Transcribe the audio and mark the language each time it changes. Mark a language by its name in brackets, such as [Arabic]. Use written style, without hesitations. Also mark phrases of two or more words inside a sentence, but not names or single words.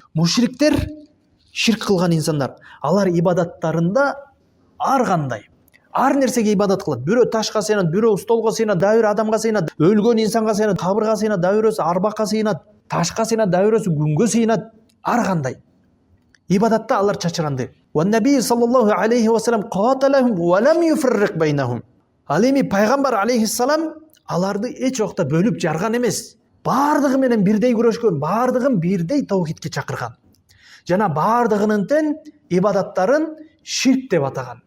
[Kyrgyz] Мушриктер, ширк кылган инсандар, алар ибадаттарында ар кандай, ар нерсеге ибадат кылат. Бирөө ташка сыйынат, бирөө столго сыйынат, дагы бирөө адамга сыйынат, өлгөн инсанга сыйынат, кабырга сыйынат, дагы бирөөсү арбакка сыйынат, ташка сыйынат, дагы бирөөсү күнгө сыйынат. Ар кандай ибадатта алар чачыранды. [Arabic] والنبي صلى الله عليه وسلم قاتلهم ولم يفرق بينهم. [Kyrgyz] Ал эми пайгамбар алейхиссалам аларды эч убакта бөлүп жарган эмес. Бардыгы менен бирдей күрөшкөн, бардыгын бирдей таухидке чакырган. Жана бардыгынын тең ибадаттарын ширк деп атаган.